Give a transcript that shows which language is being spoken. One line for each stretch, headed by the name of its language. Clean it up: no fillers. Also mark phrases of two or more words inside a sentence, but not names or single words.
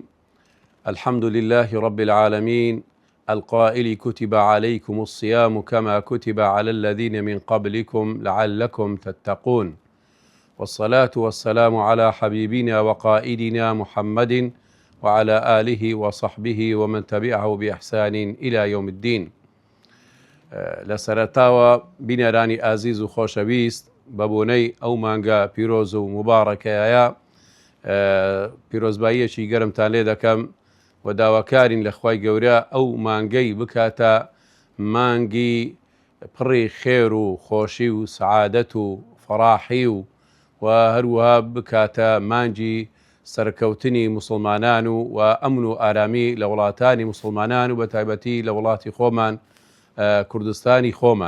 Arabic: الحمد لله رب العالمين القائل كتب عليكم الصيام كما كتب على الذين من قبلكم لعلكم تتقون، والصلاة والسلام على حبيبنا وقائدنا محمد وعلى آله وصحبه ومن تبعه بإحسان إلى يوم الدين.
Central Kurdish: لسرتاوە بینەرانی ئازیز و خۆشەویست بەبوونەی ئەو مانگە پیرۆز و مبارەکەیە پیرۆزباییەکی گەرمتان لێ دەکەم و داواکارین لە خوای گەورە ئەو مانگەی بکاتە مانگی پڕی خێر و خۆشی و سعادەت و فەڕاحی و هەروەها بکاتە مانگی سەرکەوتنی مسلمانان و ئەمن و ئارامی لە وڵاتانی مسلمانان و بە تایبەتی لە وڵاتی خۆمان کوردستانی خۆمان.